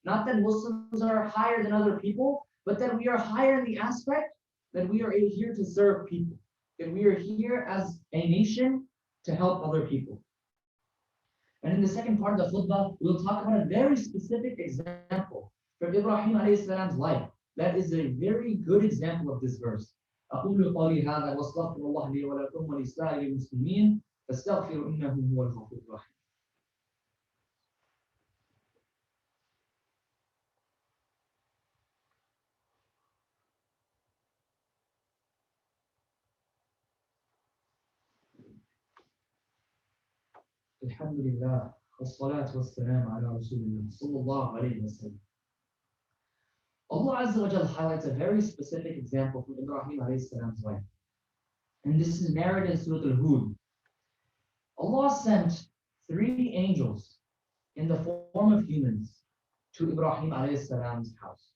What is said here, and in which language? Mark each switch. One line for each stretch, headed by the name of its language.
English: Not that Muslims are higher than other people, but that we are higher in the aspect that we are here to serve people. That we are here as a nation to help other people. And in the second part of the khutbah, we'll talk about a very specific example from Ibrahim alayhi salam's life. That is a very good example of this verse.
Arabic: أقول قولي هذا وأستغفر الله لي ولكم ولسائر المسلمين فاستغفروا إنه هو الغفور الرحيم. الحمد لله والصلاة والسلام على رسول الله صلى الله عليه وسلم.
English: Allah Azza wa Jalla highlights a very specific example from Ibrahim alayhi salam's life. And this is narrated in Surah Al-Hud. Allah sent 3 angels in the form of humans to Ibrahim alayhi salam's house.